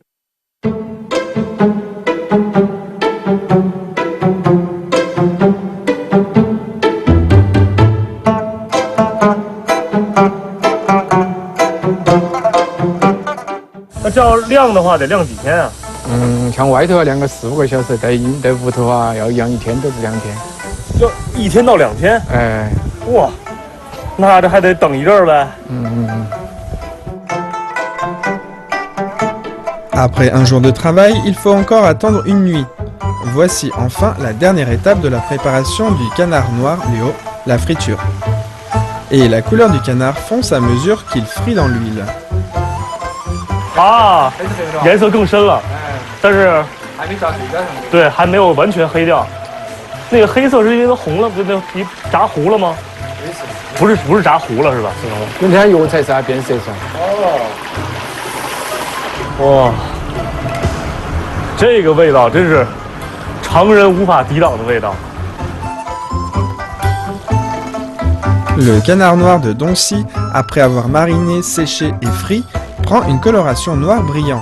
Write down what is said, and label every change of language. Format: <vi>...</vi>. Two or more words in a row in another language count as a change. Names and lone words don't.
<zh>那这样晾的话得晾几天啊？像外头要晾个4、5个小时，在屋头啊要养1天到2天。要1天到2天？哎，哇，那这还得等一阵儿呗。</zh> <fr>Après un jour de travail, il faut encore attendre une nuit. Voici enfin la dernière étape de la préparation du canard noir Liu, la friture. Et la couleur du canard fonce à mesure qu'il frit dans l'huile.</fr> <zh>啊，颜色更深了，但是还没炸水干上。对，还没有完全黑掉。那个黑色是因为它红了，那皮炸糊了吗？不是炸糊了是吧？用点药材噻，变色噻。哇，这个味道真是常人无法抵挡的味道。</zh> <fr>Le canard noir de Doncy, après avoir mariné, séché et frit, prend une coloration noire brillant.</fr>